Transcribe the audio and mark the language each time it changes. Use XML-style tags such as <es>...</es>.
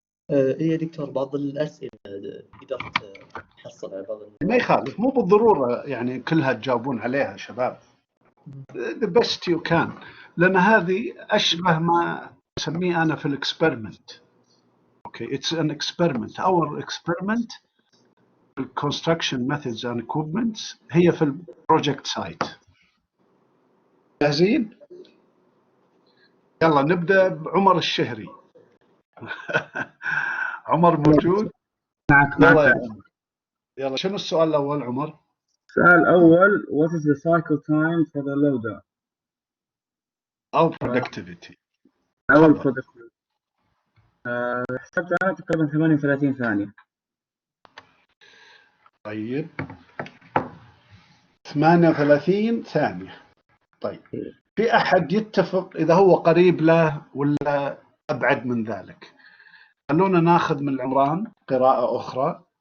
<ar>إيه يا دكتور، بعض الأسئلة قدرت أحصل على بعض ما يخالف، مو بالضرورة يعني كلها تجاوبون عليها شباب.</ar> <en>The best you can،</en> <ar>لأن هذه أشبه ما أسميه أنا في الإكسبيرمنت.</ar> <en>Okay, it's an experiment. Our experiment construction methods and equipments</en> <ar>هي في البروجكت سايت. جاهزين؟ يلا نبدأ بعمر الشهري. عمر موجود؟ معك يلا يا عمر، يلا شنو السؤال الأول عمر؟ السؤال الأول</ar> <en>what is the cycle time for the loader أو productivity.</en> <ar>أو تفضل. البرودكت. حسبت أنا تقريبا 38 ثانية. طيب 38 ثانية. طيب في أحد يتفق إذا هو قريب له ولا أبعد من ذلك؟ خلونا ناخذ من العمران قراءة أخرى.</ar>